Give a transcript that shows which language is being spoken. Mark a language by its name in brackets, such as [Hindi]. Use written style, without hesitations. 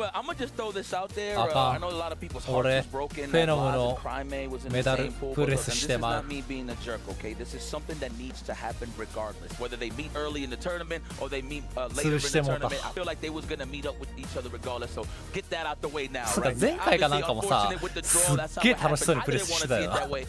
[English] And I'm going to just throw this out there. I know a lot of people's hearts is broken. [Japanese] フェノムの メダルプレスしてまう。 [English] This is something that needs to happen regardless. Whether they meet early in the tournament or they meet later in the tournament, I feel like they was gonna meet up with each other regardless. So get that out the way now. [Japanese] 前回かなんかもさ、すっげえ楽しそうにプレスしてたよな。